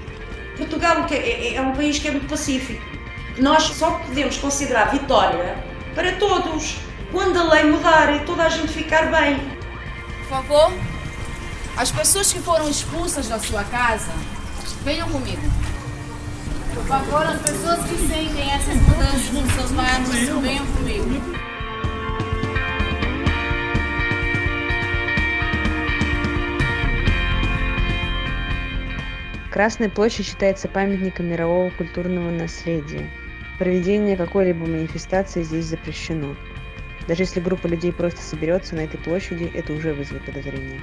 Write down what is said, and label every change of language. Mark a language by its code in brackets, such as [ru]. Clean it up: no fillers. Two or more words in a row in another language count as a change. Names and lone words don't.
[pt] Portugal é um país que é muito pacífico. Nós só podemos considerar vitória para todos, quando a lei mudar e toda a gente ficar bem. Por favor, as pessoas que foram expulsas da sua casa, venham comigo. Por favor, as pessoas que sentem essas mudanças nos seus bairros, venham comigo. [ru] Красная площадь считается памятником мирового культурного наследия. Проведение какой-либо манифестации здесь запрещено. Даже если группа людей просто соберется на этой площади, это уже вызовет подозрения.